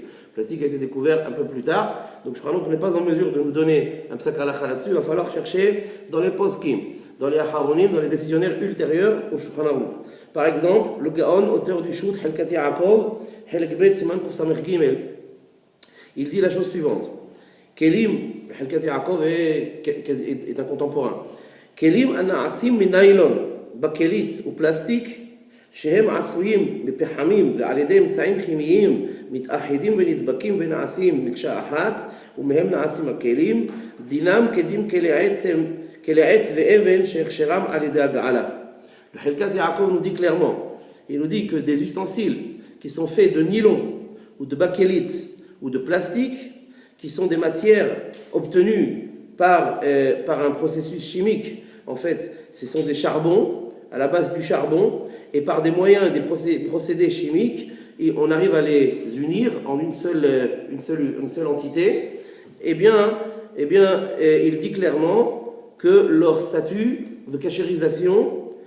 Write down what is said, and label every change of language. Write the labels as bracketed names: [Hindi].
[French] Le plastique a été découvert un peu plus tard, donc le Shulchan Aruch n'est pas en mesure de nous donner un psak halakha là-dessus. Il va falloir chercher dans les poskim, dans les aharonim, dans les décisionnaires ultérieurs au Shulchan Aruch. Par exemple, le Gaon, auteur du Shut Helkat Yaakov, Helek Bet Siman Kuf Samech Gimel, il dit la chose suivante. Kelim, Helkat Yaakov est un contemporain. [Hebrew] Kelim ana'asim min naylon, בכלית ופלסטיק שהם עשויים מפחמים ועל ידי אמצעים כימיים מתאחדים ונדבקים ונעשים מקשה אחת ומהם נעשים הכלים דינם כדין כלי עץ ואבן שהכשרם על ידי הגעלה. [French] Le Helkat Yaakov nous dit clairement, il nous dit que des ustensiles qui sont faits de nylon ou de bakélite ou de plastique, qui sont des matières obtenues par un processus chimique, en fait ce sont des charbons, à la base du charbon, et par des moyens, des procédés chimiques, et on arrive à les unir en une seule entité, eh bien, il dit clairement que leur statut de kashérisation